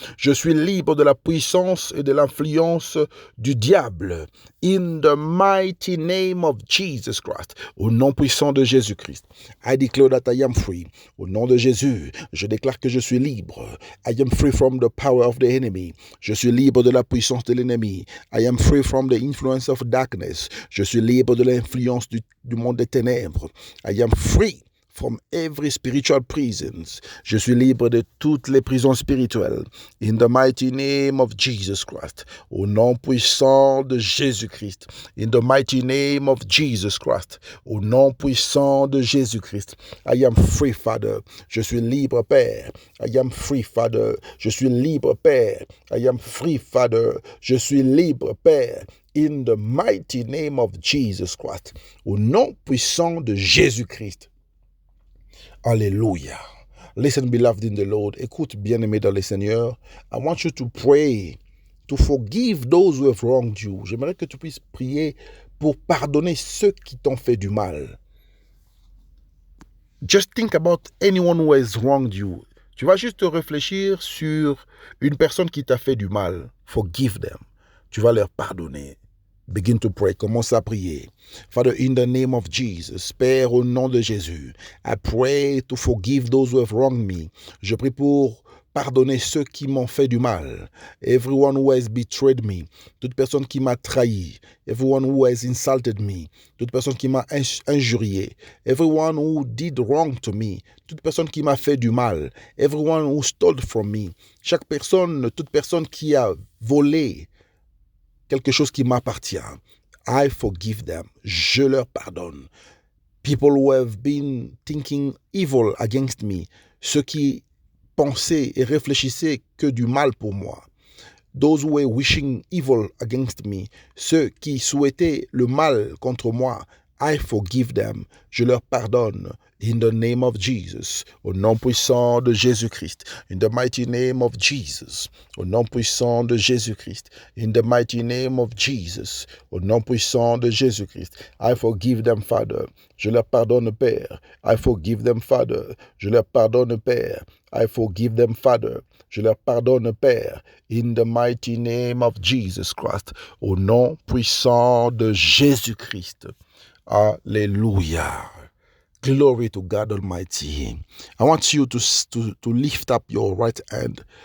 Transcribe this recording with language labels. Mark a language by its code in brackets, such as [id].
[fr] Je suis libre de la puissance et de l'influence du diable. [en] In the mighty name of Jesus Christ. [fr] Au nom puissant de Jésus-Christ. [en] I declare that I am free. [fr] Au nom de Jésus, je déclare que je suis libre. [en] I am free from the power of the enemy. [fr] Je suis libre de la puissance de l'ennemi. [en] I am free from the influence of darkness. [fr] Je suis libre de l'influence du monde des ténèbres. [en] I am free from every spiritual prisons. [fr] Je suis libre de toutes les prisons spirituelles. [en] In the mighty name of Jesus Christ. [fr] Au nom puissant de Jésus-Christ. [en] In the mighty name of Jesus Christ. [fr] Au nom puissant de Jésus-Christ. [en] I am free, Father. [fr] Je suis libre, Père. [en] I am free, Father. [fr] Je suis libre, Père. [en] I am free, Father. [fr] Je suis libre, Père. [en] In the mighty name of Jesus Christ. [fr] Au nom puissant de Jésus-Christ. Alléluia. [en] Listen, beloved in the Lord. [fr] Écoute, bien-aimé dans le Seigneur. [en] I want you to pray to forgive those who have wronged you. [fr] J'aimerais que tu puisses prier pour pardonner ceux qui t'ont fait du mal. [en] Just think about anyone who has wronged you. [fr] Tu vas juste réfléchir sur une personne qui t'a fait du mal. [en] Forgive them. [fr] Tu vas leur pardonner. [en] Begin to pray. [fr] Commence à prier. [en] Father, in the name of Jesus, [fr] Père, au nom de Jésus, [en] I pray to forgive those who have wronged me. [fr] Je prie pour pardonner ceux qui m'ont fait du mal. [en] Everyone who has betrayed me. [fr] Toute personne qui m'a trahi. [en] Everyone who has insulted me. [fr] Toute personne qui m'a injurié. [en] Everyone who did wrong to me. [fr] Toute personne qui m'a fait du mal. [en] Everyone who stole from me. [fr] Chaque personne, toute personne qui a volé quelque chose qui m'appartient. [en] I forgive them. [fr] Je leur pardonne. [en] People who have been thinking evil against me. [fr] Ceux qui pensaient et réfléchissaient que du mal pour moi. [en] Those who were wishing evil against me. [fr] Ceux qui souhaitaient le mal contre moi. [en] I forgive them. [fr] Je leur pardonne. [en] In the name of Jesus. [fr] Au nom puissant de Jésus-Christ. [en] In the mighty name of Jesus. [fr] Au nom puissant de Jésus-Christ. [en] In the mighty name of Jesus. [fr] Au nom puissant de Jésus-Christ. [en] I forgive them, Father. [fr] Je leur pardonne, Père. [en] I forgive them, Father. [fr] Je leur pardonne, Père. [en] I forgive them, Father. [fr] Je leur pardonne, Père. [en] In the mighty name of Jesus Christ. [fr] Au nom puissant de Jésus-Christ. [en] Alléluia. Glory to God Almighty. I want you to lift up your right hand.